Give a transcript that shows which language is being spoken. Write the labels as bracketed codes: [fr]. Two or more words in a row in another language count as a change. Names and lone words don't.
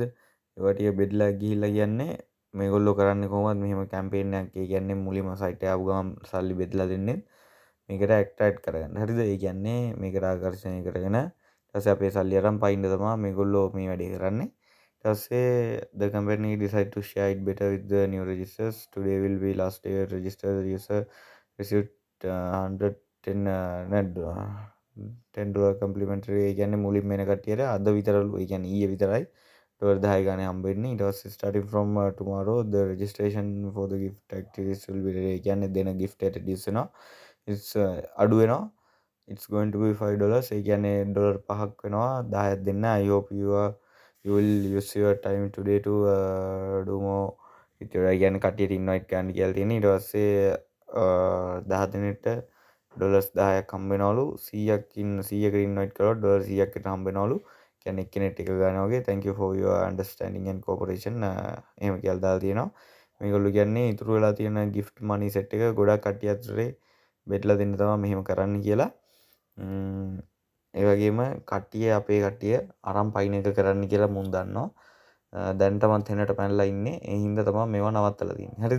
[si] ඒවා ටික බෙදලා ගිහිල්ලා කියන්නේ මේගොල්ලෝ කරන්නේ කොහොමද මෙහෙම කැම්පේන් එකක්. ඒ කියන්නේ මුලින්ම සයිට් එක ආපු ගමන් සල්ලි බෙදලා දෙන්නේ මේකට ඇට්‍රැක්ට් කරගන්න. හරිද? ඒ කියන්නේ මේකට ආකර්ෂණය කරගෙන ඊට පස්සේ අපේ සල්ලි අරන් පයින්න තමයි මේගොල්ලෝ මේ වැඩේ කරන්නේ. ඊට පස්සේ [en] the company decide to share it better with the new registers. Today will be last day to register the user received 110 $10 complimentary. [si] ඒ කියන්නේ මුලින්ම එන කට්ටියට අද විතරලු. ඒ කියන්නේ ඊයේ විතරයි ඩොලර් 10 ගානේ හම්බෙන්නේ. ඊට පස්සේ [en] starting from tomorrow the registration for the gift activities will be ready. [si] ඒ කියන්නේ දෙන gift එක reduce වෙනවා. it's අඩු වෙනවා. [en] it's going to be $5. [si] ඒ කියන්නේ ඩොලර් 5ක් වෙනවා. 10ක් දෙන්න. [en] I hope you will use your time today to do more. [si] ඒ කියන්නේ කට්ටියට invite කරන්න කියලා තියෙන. ඊට පස්සේ 10 දිනෙට ඩොලර්ස් 10ක් හම්බ වෙනවලු. 100කට invite කරොත් ඩොලර් 100කට හම්බ වෙනවලු. කියන්නේ එක්කෙනෙක් එක ගන්න වගේ. [en] thank you for your understanding and cooperation. [si] එහෙම කියලා දාලා තියෙනවා. මේගොල්ලෝ කියන්නේ ඉතුරු වෙලා තියෙන [en] gift money set [si] එක ගොඩක් කට්ටිය අතරේ බෙදලා දෙන්න තමයි මෙහෙම කරන්න කියලා. ඒ වගේම කට්ටිය අපේ කට්ටිය අරන් පයින් එක කරන්න කියලා මුන් දන්නවා. දැන් තමත් හෙනට පැනලා ඉන්නේ. ඒ හින්දා තමයි මේවා නවත්තලා තියෙන්නේ. හරිද?